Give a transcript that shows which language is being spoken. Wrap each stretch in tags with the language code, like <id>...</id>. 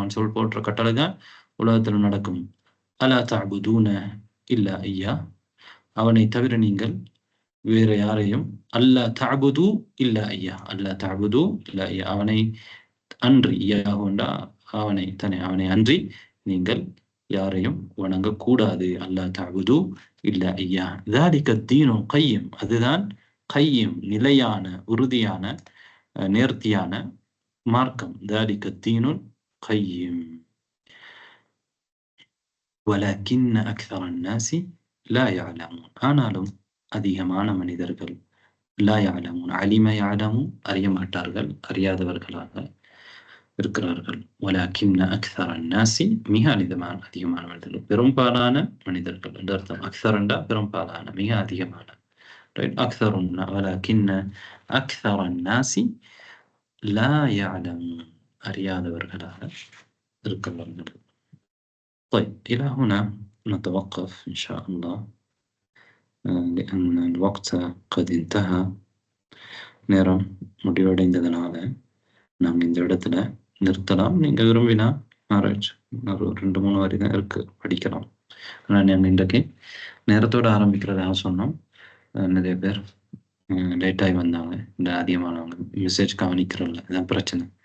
<ta>அவன் சொல் போன்ற கட்டளை தான் உலகத்துல நடக்கும்.</ta> <ar>அலா தஅபுதூன இல்லா ஐயா,</ar> <ta>அவனை தவிர நீங்கள் வேற யாரையும்,</ta> <ar>அல்லா தஅபுது இல்லா ஐயா,</ar> <ta>அல்லா தஅபுது இல்லா ஐயா, அவனை அன்றி, ஐயாஹுண்டா அவனை தானே, அவனை அன்றி நீங்கள் யாரையும் வணங்கக்கூடாது.</ta> <ar>அல்லா தஅபுது இல்லா ஐயா, ذلك الدين القيم,</ar> <ta>அதுதான் கையம், நிலையான உறுதியான நேர்த்தியான மார்க்கம்.</ta> <ar>ذلك الدين القيم ولكن أكثر الناس لا يعلمون,</ar> <ta>ஆனாலும் அதிகமான மனிதர்கள்</ta> <ar>லா يعلمون, அலிம يعلمون,</ar> <ta>அறிய மாட்டார்கள், அறியாதவர்களாக இருக்கிறார்கள்.</ta> <ar>ولكن أكثر الناس,</ar> <ta>மிக அதிகமான மனிதர்கள், பெரும்பாலான மனிதர்கள் என்று அர்த்தம். அக்ஸரண்டா பெரும்பாலான, மிக அதிகமான.</ta> <ar>أكثر ولكن أكثر الناس لا يعلمون,</ar> <ta>அறியாதவர்களாக இருக்கிறார்கள்.</ta> <ar>طيب إلى هنا نتوقف إن شاء الله لأن الوقت قد انتهى.</ar> <ta>நேரம் முடிவடைந்ததனால நாம் இந்த இடத்துல நிறுத்தலாம். நீங்க விரும்பினா ஆராய்ச்சி ஒரு 2-3 வரி தான் இருக்கு, படிக்கலாம். ஆனால் நாங்கள் இன்றைக்கு நேரத்தோடு ஆரம்பிக்கிறதாக சொன்னோம். நிறைய பேர் லேட்டாகி வந்தாங்க, இந்த அதிகமானவங்க மெசேஜ் கவனிக்கிறோம்ல, இதுதான் பிரச்சனை.</ta>